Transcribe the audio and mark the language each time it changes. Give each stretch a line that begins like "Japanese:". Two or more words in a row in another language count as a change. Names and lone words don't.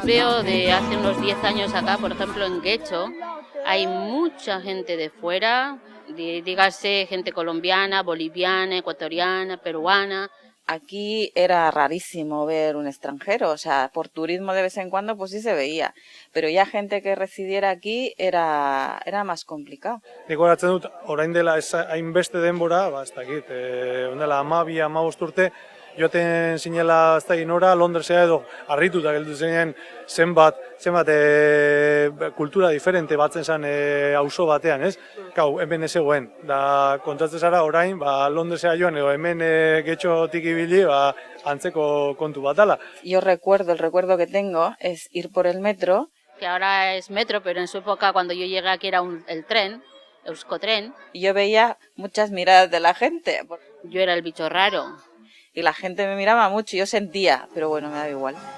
Spanish: Veo de hace unos 10 años acá, por ejemplo en Guecho, hay mucha gente de fuera, dígase gente colombiana, boliviana, ecuatoriana, peruana. Aquí era rarísimo ver un extranjero, o sea, por turismo de vez en cuando pues sí se veía, pero ya gente que residiera aquí era más complicado.
Basque: Nik goratzen dut, orain dela hainbeste denbora, ez dakit, ondela 12-15 urte, joaten zinela ez dakit nora, Londresea edo harrituta geldu zenean zenbat kultura diferente batzen zen auzo batean, ez? Kau, hemen ez egoen, da kontatzen zara orain, Londresea joan edo hemen Getxotik ibili, antzeko kontu bat dala.
Spanish: Yo el recuerdo que tengo es ir por el metro. Que ahora es metro, pero en su época cuando yo llegué aquí era el tren, Euskotren. Y yo veía muchas miradas de la gente. Yo era el bicho raro. Y la gente me miraba mucho, yo sentía, pero bueno, me daba igual.